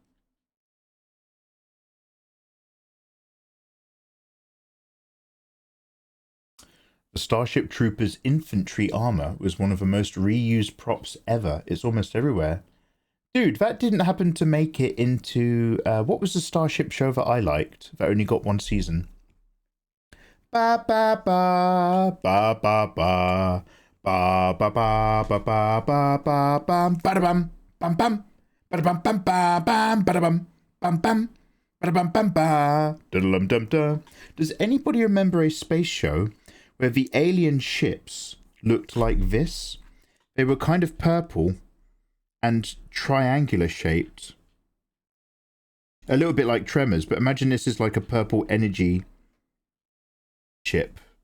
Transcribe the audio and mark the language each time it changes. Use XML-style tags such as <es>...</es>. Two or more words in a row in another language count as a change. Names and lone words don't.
<en>The Starship Troopers infantry armor was one of the most reused props ever. It's almost everywhere. Dude, that didn't happen to make it into... what was the Starship show that I liked that only got one season? Ba ba ba ba ba ba ba ba ba ba ba ba ba bam ba bam bam bam ba bam bam ba bam ba bam bam bam ba bam bam ba dum dum dum. Does anybody remember a space show where the alien ships looked like this? They were kind of purple and triangular shaped. A little bit like Tremors, but imagine this is like a purple energy ship.</en>